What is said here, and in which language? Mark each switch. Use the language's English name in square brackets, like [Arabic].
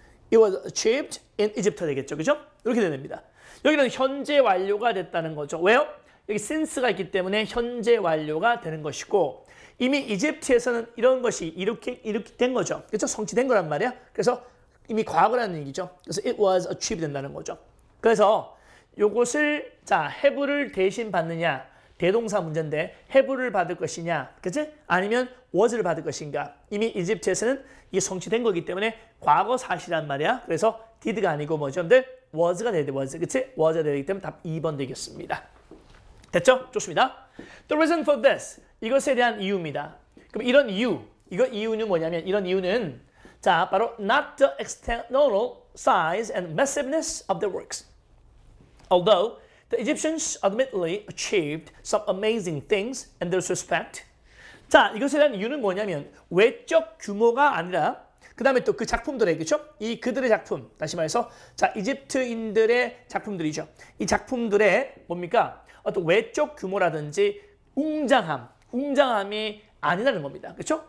[English] It was achieved in Egypt [Korean] 되겠죠. 그죠? 이렇게 됩니다. 여기는 현재 완료가 됐다는 거죠. 왜요? 여기 since가 있기 때문에 현재 완료가 되는 것이고 이미 이집트에서는 이런 것이 이렇게 된 거죠. 그렇죠? 성취된 거란 말이야. 그래서 이미 과거라는 얘기죠. 그래서 [English] it was achieved [Korean] 된다는 거죠. 그래서 요것을 자 have를 대신 받느냐 대동사 문제인데 have를 받을 것이냐, 그치? 아니면 was를 받을 것인가? 이미 이집트에서는 이게 성취된 거기 때문에 과거 사실이란 말이야. 그래서 did가 아니고 뭐죠? was가 돼야 돼, was. 그치? was가 되기 때문에 답 2번 되겠습니다. 됐죠? 좋습니다. [English] The reason for this. [Korean] 이것에 대한 이유입니다. 그럼 이런 이유는 뭐냐면 이런 이유는 자 바로 [English] not the external size and massiveness of the works. Although the Egyptians admittedly achieved some amazing things in this respect. [Korean] 자, 이것에 대한 이유는 뭐냐면 외적 규모가 아니라 그 다음에 또 그 작품들의 그렇죠? 이 그들의 작품 다시 말해서 자 이집트인들의 작품들이죠. 이 작품들의 뭡니까? 어떤 외적 규모라든지 웅장함이 아니라는 겁니다. 그렇죠?